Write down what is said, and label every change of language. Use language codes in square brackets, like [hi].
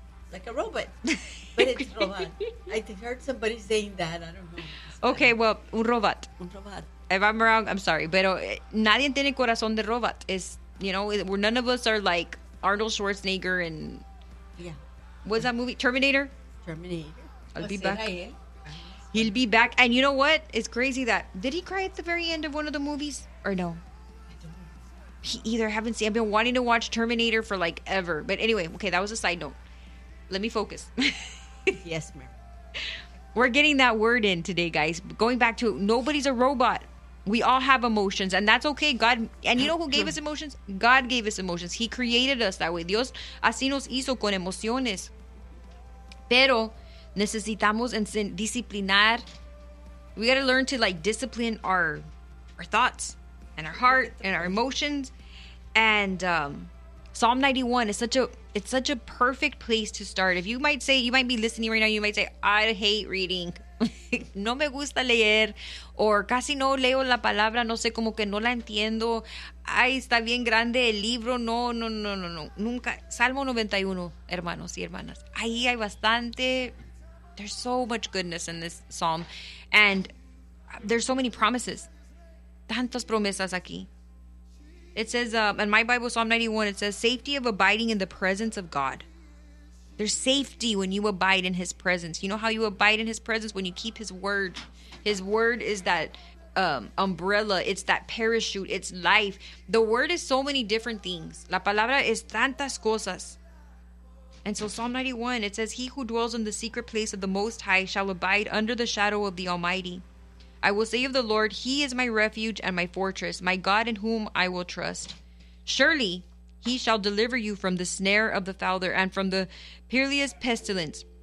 [en] Like a robot, but it's robot. I heard somebody saying that. I don't know. Okay, well, un robot. [es] Un robot. [en] If I'm wrong, I'm sorry. [es] Pero nadie tiene corazón de robot. [en] Is, you know, we're, none of us are like Arnold Schwarzenegger and yeah. What's that movie? Terminator. Terminator. I'll be back. He'll be back. And you know what? It's crazy that did he cry at the very end of one of the movies or no? I've been wanting to watch Terminator for like ever. But anyway, okay, that was a side note. Let me focus. Yes, ma'am. We're getting that word in today, guys. Going back to, nobody's a robot. We all have emotions, and that's okay. God, and you know who gave us emotions? God gave us emotions. He created us that way. [es] Dios así nos hizo con emociones. Pero necesitamos disciplinar. [en] We got to learn to like discipline our thoughts and our heart and our emotions. And Psalm 91 is such a... It's such a perfect place to start. If you might say, you might be listening right now, you might say, I hate reading. [es] No me gusta leer. Or casi no leo la palabra. No sé, como que no la entiendo. Ay, está bien grande el libro. No. Nunca. Salmo 91, hermanos y hermanas. Ahí hay bastante. [en] There's so much goodness in this psalm. And there's so many promises. [es] Tantas promesas aquí. [en] It says, in my Bible, Psalm 91, it says, safety of abiding in the presence of God. There's safety when you abide in His presence. You know how you abide in His presence? When you keep His word. His word is that umbrella. It's that parachute. It's life. The word is so many different things. [es] La palabra es tantas cosas. [en] And so Psalm 91, it says, He who dwells in the secret place of the Most High shall abide under the shadow of the Almighty. I will say of the Lord, He is my refuge and my fortress, my God in whom I will trust. Surely He shall deliver you from the snare of the fowler and from the perilous pestilence.